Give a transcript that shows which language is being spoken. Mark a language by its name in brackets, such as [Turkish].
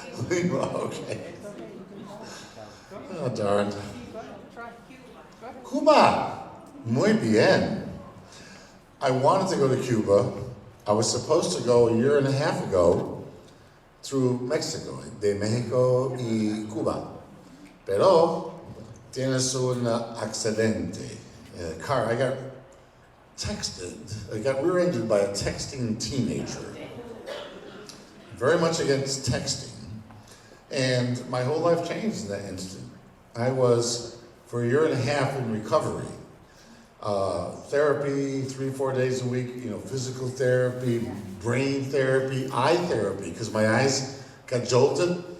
[English] Okay. Oh, darn. Cuba. [Spanish] Muy bien. [English] I wanted to go to Cuba. I was supposed to go a year and a half ago through Mexico, [Spanish] de México y Cuba. Pero tienes un accidente. [English] I got texted, I got rear-ended by a texting teenager. Very much against texting. And my whole life changed in that instant. I was, for a year and a half, in recovery. Therapy, 3-4 days a week, physical therapy, brain therapy, eye therapy, because my eyes got jolted.